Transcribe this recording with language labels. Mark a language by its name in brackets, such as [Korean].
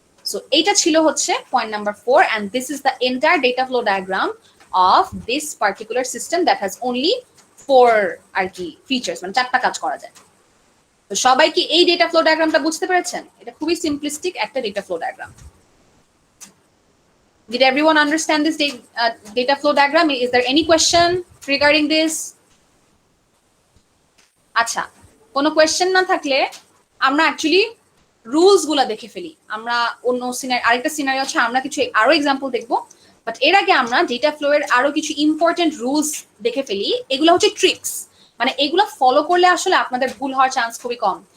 [English] So এটা ছিল হচ্ছে point number 4, and this is the entire data flow diagram of this particular system that has only 4 আর কি features, [Bangla] মানে 4টা কাজ করা যায়। তো সবাই কি এই ডেটা ফ্লো ডায়াগ্রামটা বুঝতে পেরেছেন? এটা খুবই সিম্পলিস্টিক একটা data flow diagram. [English] Did everyone understand this data flow diagram? Is there any question regarding this? [Bangla] আচ্ছা, কোনো কোয়েশ্চেন না থাকলে আমরা অ্যাকচুয়ালি রুলস গুলা দেখে ফেলি। আমরা অন্য আরেকটা সিনারিও আছে, আমরা কিছু আরো এক্সাম্পল দেখবো, বাট এর আগে আমরা ডেটা ফ্লো এর আরো কিছু ইম্পর্টেন্ট রুলস দেখে ফেলি। এগুলো হচ্ছে ট্রিক্স, মানে এগুলো ফলো করলে আসলে আপনাদের ভুল হওয়ার চান্স খুবই কম।